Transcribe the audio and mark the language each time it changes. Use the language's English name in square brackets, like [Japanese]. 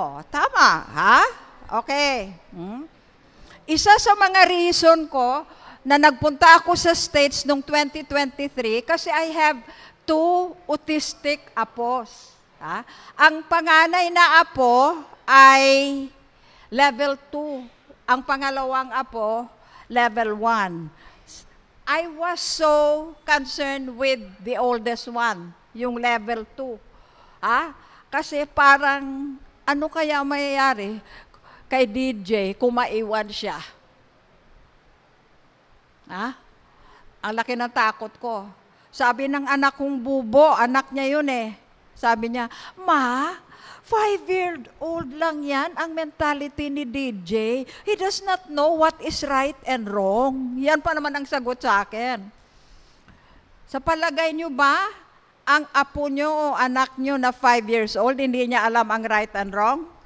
[Filipino] Tama, Okay. Isa sa mga reason ko na nagpunta ako sa States noong 2023 kasi [English] I have 2 autistic apos. [Filipino] Ang panganay na apo ay level 2. Ang pangalawang apo, level 1. [English] I was so concerned with the oldest one, [Filipino] yung level 2. Kasi parang, ano kaya mayayari kay DJ kung maiwan siya? Ang laki ng takot ko. Sabi ng anak kong bubo, anak niya yun eh. Sabi niya, Ma, 5-year-old lang yan, ang mentality ni DJ. [English] He does not know what is right and wrong. [Filipino] Yan pa naman ang sagot sa akin. Sa palagay niyo ba, ang apo niyo o anak niyo na 5 years old, hindi niya alam ang [English] right and wrong?